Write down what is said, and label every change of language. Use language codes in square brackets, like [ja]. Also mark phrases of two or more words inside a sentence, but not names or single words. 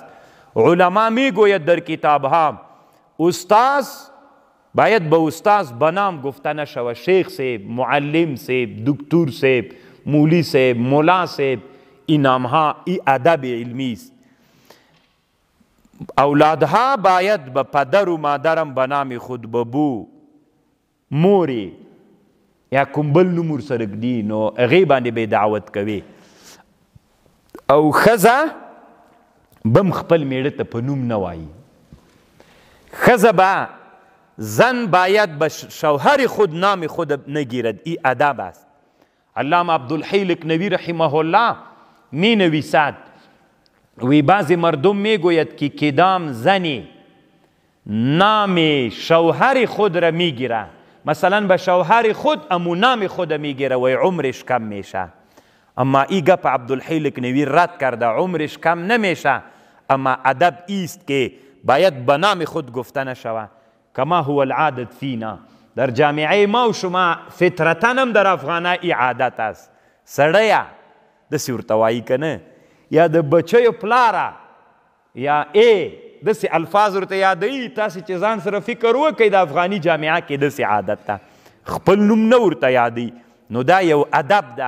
[fa] علما میگوید در کتابها استاز باید به استاز به نام گفته نشود، شیخ صاحب، معلم صاحب، دکتر صاحب، مولی صاحب، مولا صاحب، این نامها این ادب علمی است. اولادها باید به پدر و مادرم به نام خود ببو، [ps] موری یا کوم بل نوم ورسره ږدي، نو هغې باندې به دعوت کوي. او ښځه بم خپل میړه ته په نوم نه وایي. ښځه به [fa] زن باید به شوهر خود نام خود نگیرد، این ادب است. علامه عبدالحی لکنوی رحمه الله می نویسد وی بعضی مردم می گوید که کدام زنی نام شوهر خود را می گیره، مثلا به شوهر خود امو نام خود می گیره و عمرش کم میشه. اما ای گپ عبدالحی لکنوی رد کرده، عمرش کم نمیشه، اما ادب ایست که باید به نام خود گفته نشود. [ar] کما هو العادت فینا، [fa] در جامعه ما و شما فطرتا هم در افغانه ای عادت است. [ps] سړیا داسې ورته وایي که نه، یا د بچیو پلاره یا داسې الفاظ ورته یادوي. تاسې چې ځان سره فکر وکئ د افغاني جامعه کې داسې عادت ده، خپل نوم نه ورته یادوي. نو دا یو ادب ده.